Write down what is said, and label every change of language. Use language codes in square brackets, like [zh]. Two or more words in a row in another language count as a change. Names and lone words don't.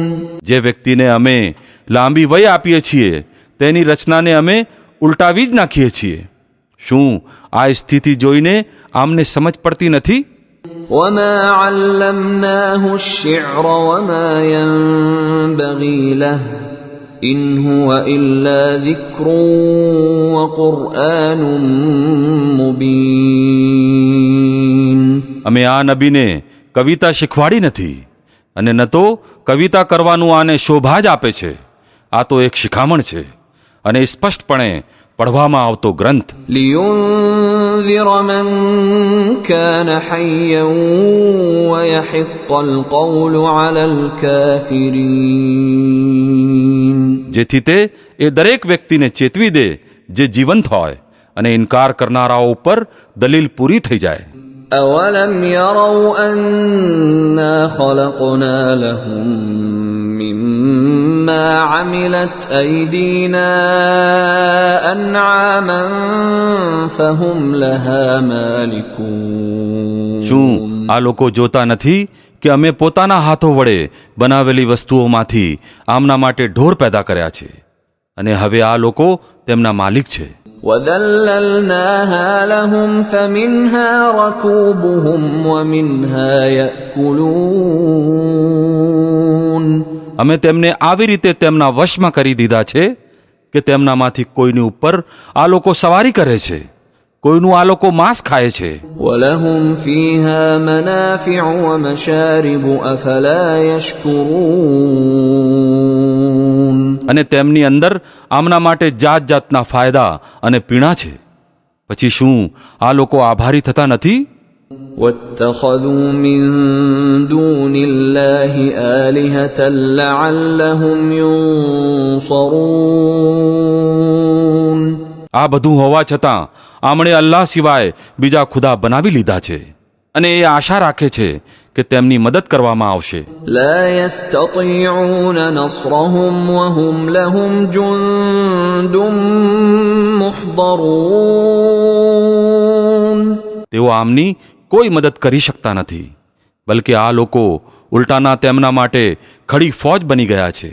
[gu] જે વ્યક્તિને અમે લાંબી વય આપીએ છીએ તેની રચનાને અમે ઉલટાવી જ નાખીએ છીએ. શું આ સ્થિતિ જોઈને આમને સમજ પડતી નથી? [ar] وما علمناه الشعر وما ينبغي له إن هو إلا ذكر وقرآن مبين. [gu] અમે આ નબીને કવિતા શીખવાડી નથી અને ન તો કવિતા કરવાનું આને શોભા જ આપે છે. આ તો એક શિખામણ છે અને સ્પષ્ટપણે પઢવામાં આવતો ગ્રંથ. [ar] لينذر من كان حيا ويحق القول على الكافرين. [gu] જેથી તે એ દરેક વ્યક્તિને ચેતવી દે જે જીવંત હોય અને ઇનકાર કરનારાઓ ઉપર દલીલ પૂરી થઈ જાય. [ar] أولم يروا أنا خلقنا لهم مما ما عملت أيدينا أنعاما فهم لها مالكون [gu] શું આ લોકો જોતા નથી કે અમે પોતાના હાથો વડે બનાવેલી વસ્તુઓમાંથી આમના માટે ઢોર પેદા કર્યા છે અને હવે આ લોકો તેમના માલિક છે. [ar] وَذَلَّلْنَاهَا لَهُمْ فَمِنْهَا رَكُوبُهُمْ وَمِنْهَا يَأْكُلُونَ [gu] અમે તેમને આવી રીતે તેમના વશમાં કરી દીધા છે કે તેમનામાંથી કોઈની ઉપર આ લોકો સવારી કરે છે, કોઈનું આ લોકો માંસ ખાય છે. [ar] وَلَهُمْ فِيهَا مَنَافِعُ وَمَشَارِبُ أَفَلَا يَشْكُرُونَ [gu] અને તેમની અંદર આમના માટે જાત જાતના ફાયદા અને પીણા છે. પછી શું આ લોકો આભારી થતા નથી? [ar] وَاتَّخَذُوا مِن دُونِ اللَّهِ آلِهَةً لَعَلَّهُمْ يُنصَرُونَ [gu] આ બધું હોવા છતાં આમણે અલ્લાહ સિવાય બીજા ખુદા બનાવી લીધા છે અને એ આશા રાખે છે કે તેમની મદદ કરવામાં આવશે. [ar] لا يستطيعون نصرهم وهم لهم جند محضرون [gu] તેઓ આમની કોઈ મદદ કરી શકતા નથી, બલકે આ લોકો ઉલટાના તેમના માટે ખડી ફોજ બની ગયા છે.